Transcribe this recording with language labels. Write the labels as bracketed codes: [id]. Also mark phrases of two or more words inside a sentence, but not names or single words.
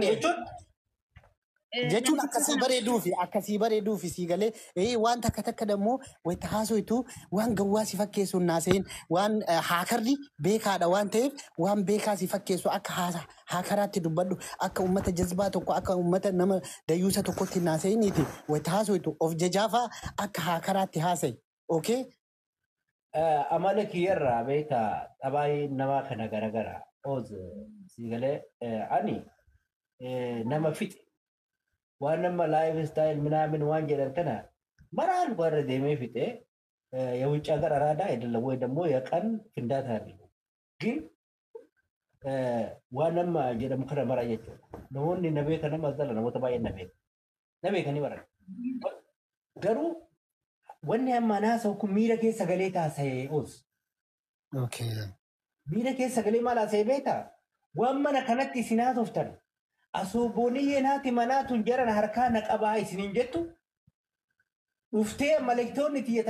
[om] jechuun akkasii bareeduufi sii galee waan takka dammoo wayita haasoitu waan gawwaa si fakkeessu naaseen waan haakarri beekaadha waan ta'eef waan beekaa si fakkeessu akka haakaraatti dubbadhu akka uummata jazbaa tokko akka uummata nama dayyuusa tokkotti naaseeniiti wayita haasoitu of jajaafaa akka haakaraatti haasa'i. [en] Okay? [om] Amala kiyyarraa beektaa xabaayii namaa kana garagara oos sii galee ani nama fixe. Waan nama lifestyle ምናምን waan jedhan kana maraan warra deemee fixe [am] የውጭ ሀገር አራዳ አይደለም ወይ ደግሞ የቀን ፍንዳታ ነው ግን ዋናማ [om] jedhamu kana mara jechuudha namoonni nabee kana mazala namoota baay'ee nabee kan bara garuu wanni amma naasa'u kun miira keessa galee taasisee oos miira keessa galee maal haasa'ee beektaa waan mana kanatti isin haasoftan asoo booniyyee naati manaatun jaran harkaa na qabaa isiniin jettu dhuftee malektoonni tiyyata